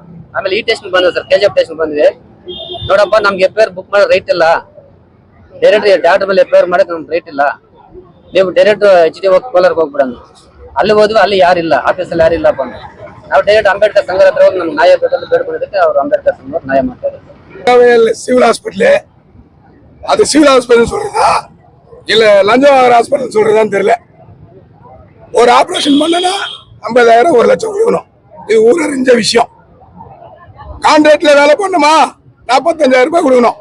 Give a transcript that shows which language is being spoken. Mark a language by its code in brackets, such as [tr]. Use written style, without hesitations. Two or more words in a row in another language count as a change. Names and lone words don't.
[kn] ಆಮೇಲೆ ಈ ಟೆಸ್ಟ್ ಬಂದಿದೆ ಸರ್, KGF ಟೆಸ್ಟ್ ಬಂದಿದೆ. ನೋಡಪ್ಪ ನಮ್ಗೆ [en] FIR book [kn] ಮಾಡೋ ರೈಟ್ ಇಲ್ಲ, ಡೈರೆಕ್ಟ್ ಡಾಕ್ಟರ್ ಮೇಲೆ FIR ಮಾಡಕ್ ನಮ್ಗೆ ರೈಟ್ ಇಲ್ಲ, ನೀವು ಡೈರೆಕ್ಟ್ HD ಕೋಲಾರ್ಗೆ ಹೋಗ್ಬಿಡೋಣ. ಅಲ್ಲಿ ಹೋದ್ವಿ, ಅಲ್ಲಿ ಯಾರಿಲ್ಲ, ಆಫೀಸಲ್ಲಿ ಯಾರಿಲ್ಲಪ್ಪ ಅಂದ್ರೆ ನಾವು ಡೈರೆಕ್ಟ್ ಅಂಬೇಡ್ಕರ್ ಸಂಘ ಹತ್ರ ಹೋಗಿ ನಮ್ಗೆ ನ್ಯಾಯ ಬೇಕಂತ ಬೇಡ್ಕೊಂಡಿದ್ದಕ್ಕೆ ಅವ್ರು ಅಂಬೇಡ್ಕರ್ ಸಂಘ ನ್ಯಾಯ ಮಾಡ್ತಾರೆ. [ta] சிவில் ஹாஸ்பிட்டலு அது சிவில் ஹாஸ்பிட்டல் சொல்றதா இல்ல லஞ்சவாகர் ஹாஸ்பிட்டல் சொல்றதான்னு தெரியல. ஒரு ஆபரேஷன் பண்ணனா 50,000 1 லட்சம் கொடுக்கணும். இது ஊரறிஞ்ச விஷயம். கான்ட்ராக்ட்ல வேலை பண்ணுமா 45,000 ரூபாய் கொடுக்கணும்.